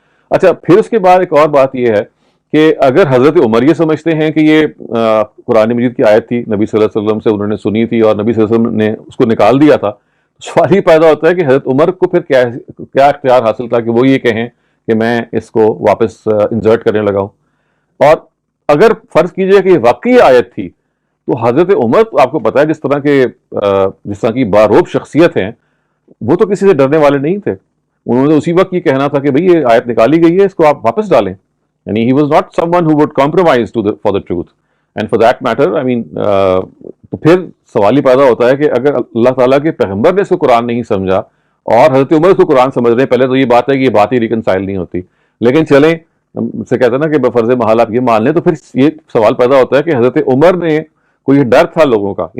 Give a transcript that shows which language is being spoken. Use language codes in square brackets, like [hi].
[ur] اچھا، پھر اس کے بعد ایک اور بات یہ ہے کہ اگر حضرت عمر یہ سمجھتے ہیں کہ یہ قرآن مجید کی آیت تھی، نبی صلی اللہ علیہ وسلم سے انہوں نے سنی تھی اور نبی صلی اللہ علیہ وسلم نے اس کو نکال دیا تھا، سوال یہ پیدا ہوتا ہے کہ حضرت عمر کو پھر کیا اختیار حاصل تھا کہ وہ یہ کہیں کہ میں اس کو واپس انسرٹ کرنے لگا ہوں. اور اگر فرض کیجئے کہ یہ واقعی آیت تھی تو حضرت عمر تو آپ کو پتا ہے جس طرح کی باروب شخصیت ہیں، وہ تو کسی سے ڈرنے والے نہیں تھے. انہوں نے اسی وقت یہ کہنا تھا کہ بھئی یہ آیت نکالی گئی ہے، اس کو آپ واپس ڈالیں. [en] یعنی he was not someone who would compromise for the truth. And for that matter, I mean, [ur] تو پھر سوال ہی پیدا ہوتا ہے کہ اگر اللہ تعالیٰ کے پیغمبر نے اس کو قرآن نہیں سمجھا اور حضرت عمر اس کو قرآن سمجھ رہے ہیں، پہلے تو یہ بات ہے کہ یہ بات ہی ریکنسائل نہیں ہوتی. لیکن چلیں سے کہتے ہیں نا کہ بفرض محال آپ یہ مان لیں، تو پھر یہ سوال پیدا ہوتا ہے کہ حضرت عمر نے کوئی ڈر تھا لوگوں کا.